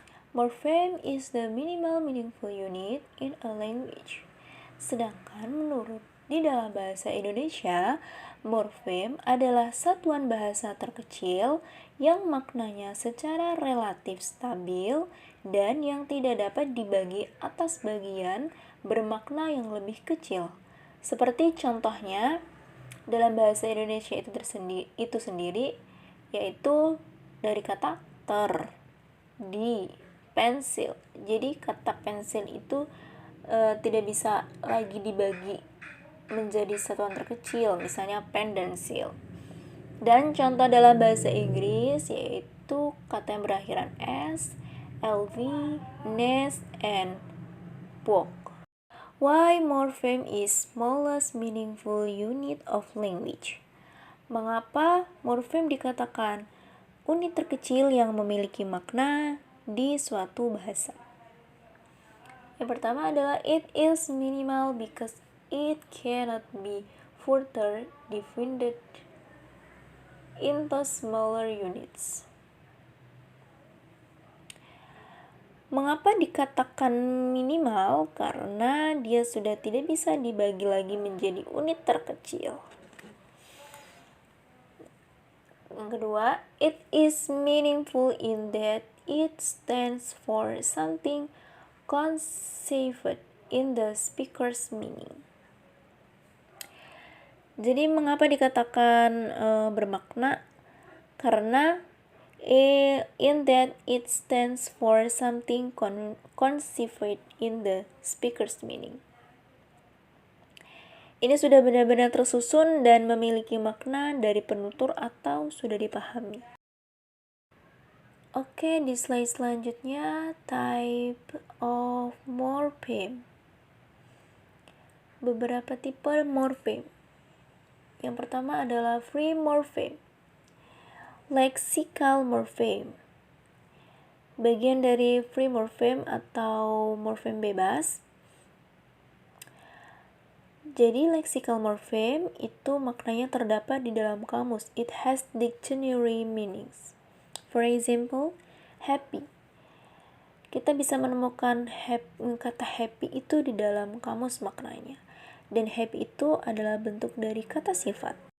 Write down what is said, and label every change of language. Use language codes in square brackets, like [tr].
[en] Morpheme is the minimal meaningful unit in a language. [id] Sedangkan menurut di dalam bahasa Indonesia, morpheme adalah satuan bahasa terkecil yang maknanya secara relatif stabil dan yang tidak dapat dibagi atas bagian bermakna yang lebih kecil. Seperti contohnya dalam bahasa Indonesia itu sendiri yaitu dari kata ter, di, pensil. Jadi kata pensil itu tidak bisa lagi dibagi menjadi satuan terkecil, misalnya pen dan seal. Dan contoh dalam bahasa Inggris yaitu kata yang berakhiran s, lv, nest, and book. [en] Why morpheme is smallest meaningful unit of language? [id] Mengapa morpheme dikatakan unit terkecil yang memiliki makna di suatu bahasa? Yang pertama adalah [en] it is minimal because it cannot be further divided into smaller units. [id] Mengapa dikatakan minimal? Karena dia sudah tidak bisa dibagi lagi menjadi unit terkecil. Yang kedua, [en] it is meaningful in that it stands for something conceived in the speaker's meaning. [id] Jadi mengapa dikatakan bermakna? Karena [en] in that it stands for something conceived in the speaker's meaning. [id] Ini sudah benar-benar tersusun dan memiliki makna dari penutur atau sudah dipahami. Oke, di slide selanjutnya, [en] type of morpheme. [id] Beberapa tipe morpheme. Yang pertama adalah free morpheme. Lexical morpheme. Bagian dari free morpheme atau morpheme bebas. Jadi lexical morpheme itu maknanya terdapat di dalam kamus. [en] It has dictionary meanings. For example, happy. [id] Kita bisa menemukan kata happy itu di dalam kamus maknanya. Dan happy itu adalah bentuk dari kata sifat.